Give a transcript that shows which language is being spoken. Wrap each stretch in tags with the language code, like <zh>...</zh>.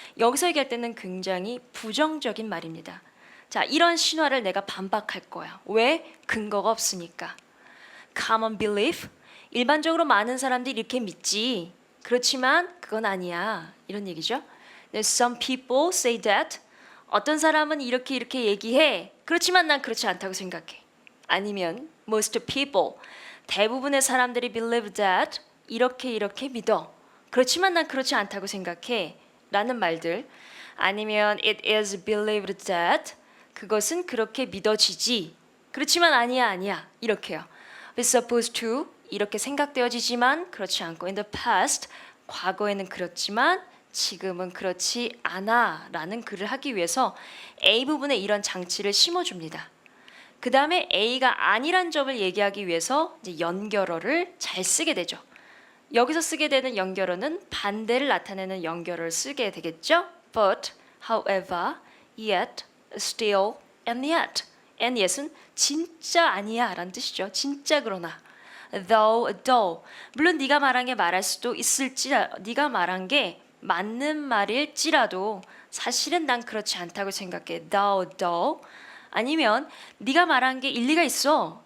<ko>여기서 얘기할 때는 굉장히 부정적인 말입니다. 자, 이런 신화를 내가 반박할 거야. 왜? 근거가 없으니까.</ko> <en>Common belief,</en> <ko>일반적으로 많은 사람들이 이렇게 믿지. 그렇지만 그건 아니야. 이런 얘기죠.</ko> <en>Some people say that.</en> <ko>어떤 사람은 이렇게 얘기해. 그렇지만 난 그렇지 않다고 생각해.</ko> <en>아니면 most people,</en> <ko>대부분의 사람들이</ko> <en>believe that.</en> <ko>이렇게 믿어. 그렇지만 난 그렇지 않다고 생각해. 라는 말들. 아니면</ko> <en>it is believed that.</en> <ko>그것은 그렇게 믿어지지. 그렇지만 아니야. 이렇게요.</ko> <en>It's supposed to.</en> <ko>이렇게 생각되어지지만 그렇지 않고</ko> <en>in the past.</en> <ko>과거에는 그렇지만 지금은 그렇지 않아 라는 글을 하기 위해서 A 부분에 이런 장치를 심어줍니다. 그 다음에 A가 아니란 점을 얘기하기 위해서 이제 연결어를 잘 쓰게 되죠. 여기서 쓰게 되는 연결어는 반대를 나타내는 연결어를 쓰게 되겠죠.</ko> <en>But, however, yet, still, and yet. and yet</en> <ko>은 진짜 아니야 라는 뜻이죠. 진짜 그러나.</ko> <en>though.</en> <ko>물론 네가 말한 게 말할 수도 네가 말한 게 맞는 말일지라도 사실은 난 그렇지 않다고 생각해.</ko> <en>though.</en> <ko>아니면 네가 말한 게 일리가 있어.</ko>